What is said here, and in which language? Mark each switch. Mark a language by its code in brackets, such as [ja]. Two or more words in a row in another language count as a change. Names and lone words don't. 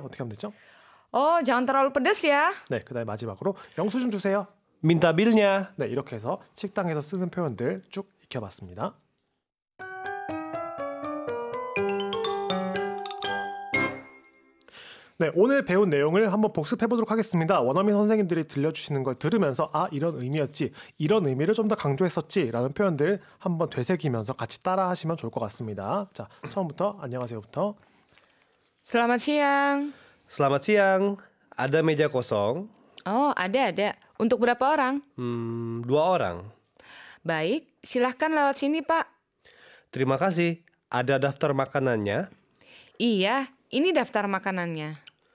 [ko] 어떻게 하면 되죠? [id] Oh, jangan terlalu pedas ya. [ko] 네, 그다음에 마지막으로 영수증 주세요. [id] Minta bilnya. [ko] 네, 이렇게 해서 식당에서 쓰는 표현들 쭉 익혀봤습니다. 네, 오늘 배운 내용을 한번 복습해보도록 하겠습니다. 원어민 선생님들이 들려주시는 걸 들으면서 이런 의미였지, 이런 의미를 좀 더 강조했었지 라는 표현들 한번 되새기면서 같이 따라 하시면 좋을 것 같습니다. 자, 처음부터 안녕하세요부터. [id] Selamat siang. Selamat siang. Ada meja kosong? Oh, ada. Untuk berapa orang? 2 orang. Baik, silahkan lewat sini, Pak. Terima kasih. Ada daftar makanannya? Iya, ini daftar makanannya.